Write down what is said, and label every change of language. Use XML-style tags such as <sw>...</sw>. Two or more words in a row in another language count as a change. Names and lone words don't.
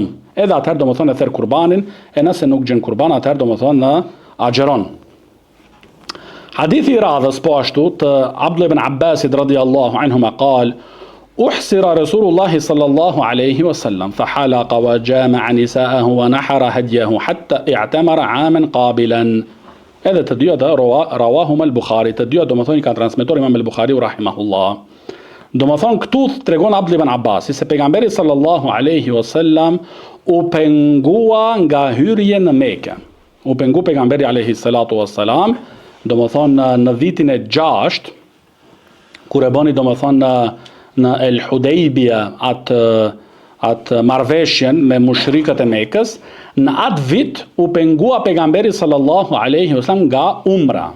<sq>Edhe atëherë domethënë e therr kurbanin, e nëse nuk gjen kurban, atëherë domethënë agjeron. Hadithi i radhës po ashtu të Abdullah ibn Abbasit</sq> <ar>رضي الله عنهما قال أحسر رسول الله صلى الله عليه وسلم فحلق وجامع نساءه ونحر هديه حتى اعتمر عاما قابلا.</ar> <sq>Edhe të dyja</sq> <ar>رواهما البخاري,</ar> <sq>të dyja domethënë kanë transmetuar Imam al-Bukhariu rahimahullah. Domethënë këtu tregon Abdullah ibn Abbasi se pejgamberi</sq> <ar>صلى الله عليه وسلم</ar> <sq>u pengua nga hyrja në Mekë. U pengu pejgamberi</sq> <ar>عليه الصلاة والسلام,</ar> <sq>domethënë në vitin e 6, kur e bëni domethënë në El Hudaybia atë marrveshjen me mushrikët e Mekës, në atë vit u pengua pejgamberi</sq> <ar>صلى الله عليه وسلم</ar> <sq>nga umra.</sq>